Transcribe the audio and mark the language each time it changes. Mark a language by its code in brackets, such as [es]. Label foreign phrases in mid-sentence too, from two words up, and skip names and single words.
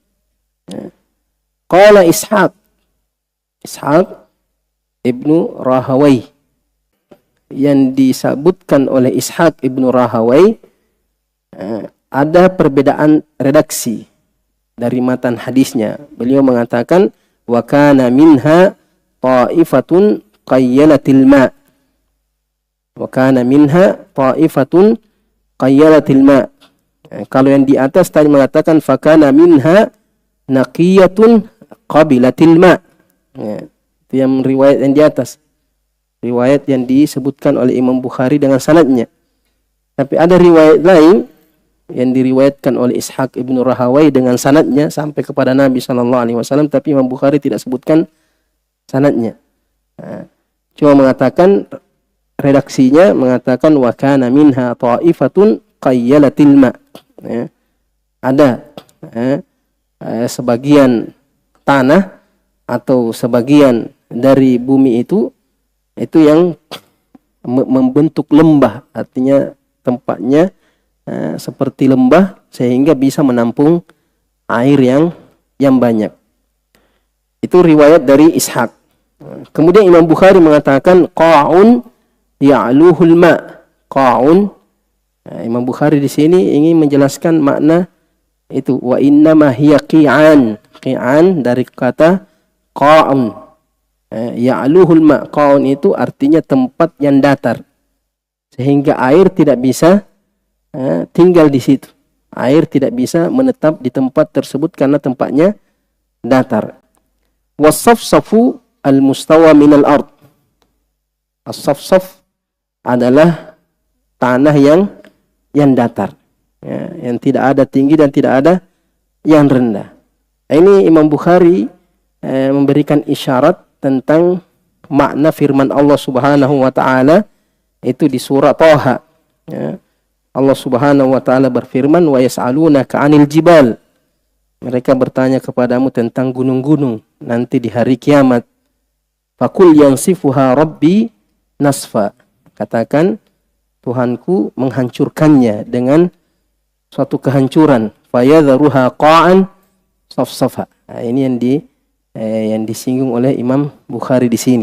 [ar] قال إسحاق ابن راهويه. [id] Yang disebutkan oleh Ishaq ibnu Rahawai, ada perbedaan redaksi dari matan hadisnya. Beliau mengatakan [ar] وكان منها طائفة قيالة الماء. وكان منها طائفة قيالة الماء. [id] Kalau yang di atas tadi mengatakan [ar] فكان منها نقية قبلت الماء. [id] Itu yang riwayat yang di atas. Riwayat yang disebutkan oleh Imam Bukhari dengan sanadnya. Tapi ada riwayat lain yang diriwayatkan oleh Ishaq ibnu Rahawai dengan sanadnya sampai kepada Nabi SAW, tapi Imam Bukhari tidak sebutkan sanadnya. Cuma mengatakan redaksinya mengatakan [ar] وكان منها طائفة قيالة الماء. [id] Ada sebagian tanah atau sebagian dari bumi itu yang membentuk lembah, artinya tempatnya seperti lembah sehingga bisa menampung air yang banyak. Itu riwayat dari Ishaq. Kemudian Imam Bukhari mengatakan [ar] قاع يعلوه الماء. قاع. [id] Imam Bukhari di sini ingin menjelaskan makna itu, [ar] وإنما هي قيعان. Qi'an [id] dari kata [ar] قاع. يعلوه الماء. [id] Qa'un itu artinya tempat yang datar, sehingga air tidak bisa tinggal di situ. Air tidak bisa menetap di tempat tersebut karena tempatnya datar. [ar] والصفصف المستوي من الأرض. [id] As-safsaf adalah tanah yang datar, yang tidak ada tinggi dan tidak ada yang rendah. Ini Imam Bukhari memberikan isyarat tentang makna firman Allah [ar] سبحانه وتعالى [id] itu di surah Thaha. Allah [ar] سبحانه وتعالى [id] berfirman, [ar] ويسألونك عن الجبال. [id] Mereka bertanya kepadamu tentang gunung-gunung nanti di hari kiamat. [ar] فقل ينسفها ربي نسفا. [id] Katakan Tuhanku menghancurkannya dengan suatu kehancuran. [ar] فيذرها قاعا صفصفا. [id] Nah, ini yang disinggung oleh Imam Bukhari di sini.